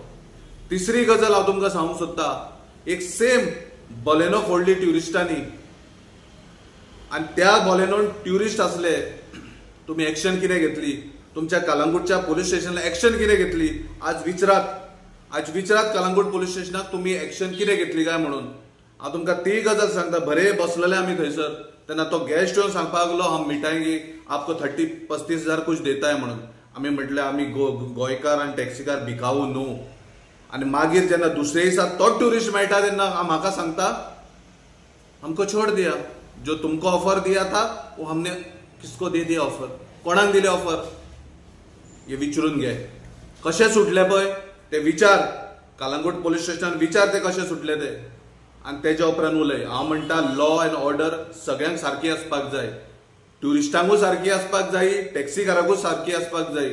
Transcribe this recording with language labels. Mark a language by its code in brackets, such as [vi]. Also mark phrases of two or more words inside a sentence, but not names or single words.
[kok] तिसरी गजाल हांव तुमकां सांगूंक सोदता, एक सेम बलेनो फोडली ट्युरिस्टांनी आनी त्या बलेनोन ट्युरिस्ट आसले, तुम्ही एक्शन कितें घेतली? तुमच्या कलंगूटच्या पोलीस स्टेशनला एक्शन कितें घेतली? आज विचारात आज विचारात कलंगूट पोलीस स्टेशनाक तुम्ही एक्शन कितें घेतली काय म्हणून. हांव तुमकां ती गजाल सांगता. बरे बसलेले आमी थंयसर तेन्ना तो गेस्ट येवन सांगपाक लागलो [hi] हम मिठांगी आपको 30-35 हजार कुछ देताय [kok] म्हणून. आमी म्हटलें आमी गोंयकार आनी टॅक्सीकार भिकावू न्हू. आनी मागीर जेन्ना दुसरे दिसा तो ट्युरिस्ट मेळटा तेन्ना म्हाका सांगता [hi] हमको छोड़ दिया, जो तुमको ऑफर दिया था वो हमने किसको दे दिया ऑफर. [kok] कोणाक दिले ऑफर हे विचारून घे. कशे सुटले पळय ते विचार. कलंगूट पोलीस स्टेशनान विचार ते कशे सुटले ते आनी तेज्या उपरांत उलय. हांव म्हणटा [en] law and order [kok] सगळ्यांक सारकी आसपाक जाय. ट्युरिस्टांकूय सारकी आसपाक जाय, टॅक्सीकारांकूय सारकी आसपाक जाय.